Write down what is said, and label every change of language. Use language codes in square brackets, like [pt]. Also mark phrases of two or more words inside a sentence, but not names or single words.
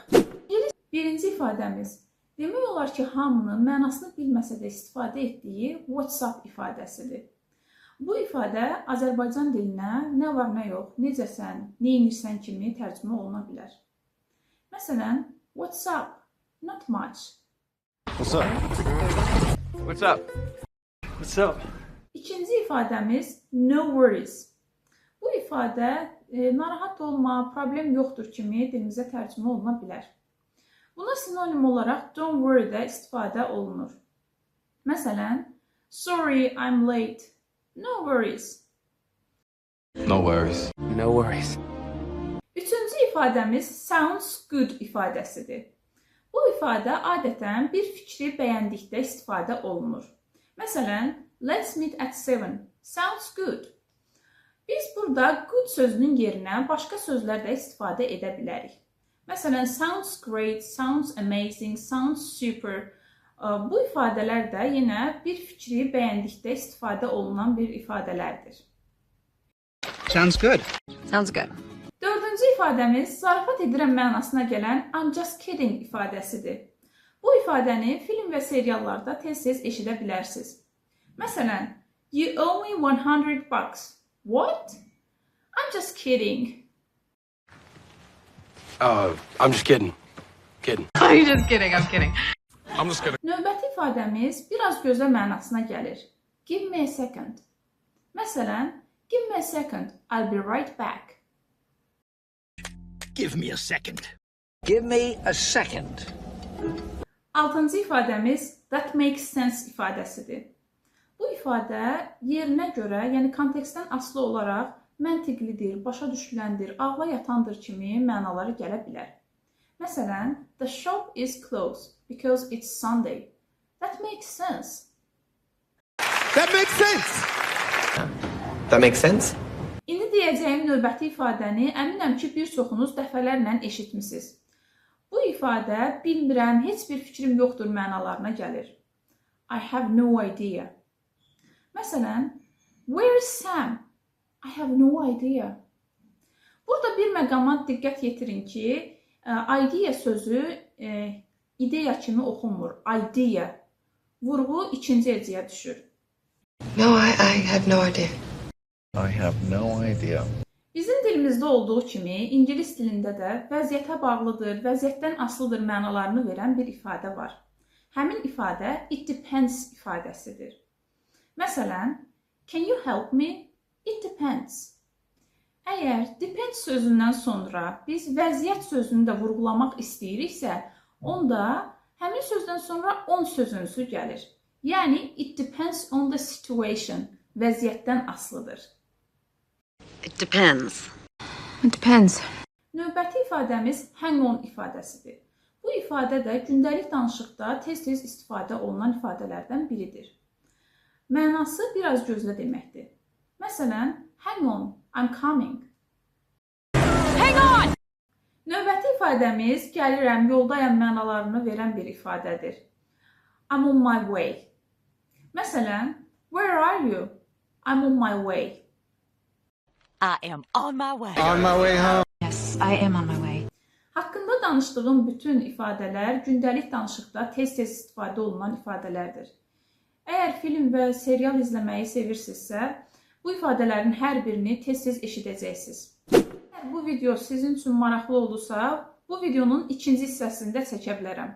[az] Birinci ifadəmiz. Demək olar ki, hamının mənasını bilməsə də istifadə etdiyi WhatsApp ifadəsidir. Bu ifadə Azərbaycan dilinə nə var, nə yox, necəsən, neyinirsən kimi tərcümə oluna bilər. Məsələn, [en] what's up? Not much. What's up? What's up? What's up? [az] İkinci ifadəmiz [en] no worries. [az] Bu ifadə narahat olma, problem yoxdur kimi dilimizə tərcümə oluna bilər. Buna sinonim olaraq [en] don't worry [az] də istifadə olunur. Məsələn, [en] sorry, I'm late. No worries. No worries. No worries. [az] Üçüncü ifadəmiz [en] sounds good [az] ifadəsidir. Bu ifadə adətən bir fikri bəyəndikdə istifadə olunur. Məsələn, [en] let's meet at 7. Sounds good. [az] Biz burada good sözünün yerinə başqa sözlər də istifadə edə bilərik. Məsələn, [en] sounds great, sounds amazing, sounds super. [az] Bu ifadələr də yenə bir fikri bəyəndikdə istifadə olunan bir ifadələrdir. [en] Sounds good. Sounds good. [az] Dördüncü ifadəmiz zarafat edirəm mənasına gələn [en] I'm just kidding [az] ifadəsidir. Bu ifadəni film və seriallarda tez-tez eşidə bilərsiniz. Məsələn, [en] you owe me $100. What? I'm just kidding. I'm just kidding. Kidding. I'm just kidding, I'm kidding. I'm just kidding. [az] Növbəti ifadəmiz biraz gözlə mənasına gəlir. [en] Give me a second. Məsələn, give me a second, I'll be right back. Give me a second. Give me a second. [az] Altıncı ifadəmiz [en] that makes sense [az] ifadəsidir. Bu ifadə yerinə görə, yəni kontekstdən asılı olaraq məntiqlidir, başa düşüləndir, ağla yatandır kimi mənaları gələ bilər. Məsələn, [en] the shop is closed because it's Sunday. That makes sense. That makes sense. That makes sense. [az] İndi deyəcəyim növbəti ifadəni əminəm ki, bir çoxunuz dəfələrlə eşitmisiniz. Bu ifadə bilmirəm, heç bir fikrim yoxdur mənalarına gəlir. [en] I have no idea. Məsələn, where is Sam? I have no idea. [az] Burada bir məqama diqqət yetirin ki, idea sözü ideya kimi oxunmur. Idea. Vurğu ikinci hecəyə düşür. [en] No, I have no idea. I have no idea. [az] Bizim dilimizdə olduğu kimi, ingilis dilində də vəziyyətə bağlıdır, vəziyyətdən asılıdır mənalarını verən bir ifadə var. Həmin ifadə [en] it depends [az] ifadəsidir. Məsələn, [en] can you help me? It depends. [az] Əgər depends sözündən sonra biz vəziyyət sözünü də vurğulamaq istəyiriksə, onda həmin sözdən sonra on sözünsü gəlir. Yəni, [en] it depends on the situation. [az] Vəziyyətdən asılıdır. [en] It depends. It depends. [az] Növbəti ifadəmiz [en] hang on [az] ifadəsidir. Bu ifadə də gündəlik danışıqda tez-tez istifadə olunan ifadələrdən biridir. Mənası biraz gözlə deməkdir. Məsələn, [en] hang on, I'm coming. Hang on! [az] Növbəti ifadəmiz gəlirəm, yoldayam mənalarını verən bir ifadədir. [en] I'm on my way. Məsələn, where are you? I'm on my way. I am on my way. On my way home. Yes, I am on my way. [az] Haqqında danışdığım bütün ifadələr gündəlik danışıqda tez-tez istifadə olunan ifadələrdir. Əgər film və serial izləməyi sevirsinizsə, bu ifadələrin hər birini tez-tez eşidəcəksiniz. Əgər bu video sizin üçün maraqlı olursa, bu videonun ikinci hissəsini də çəkə bilərəm.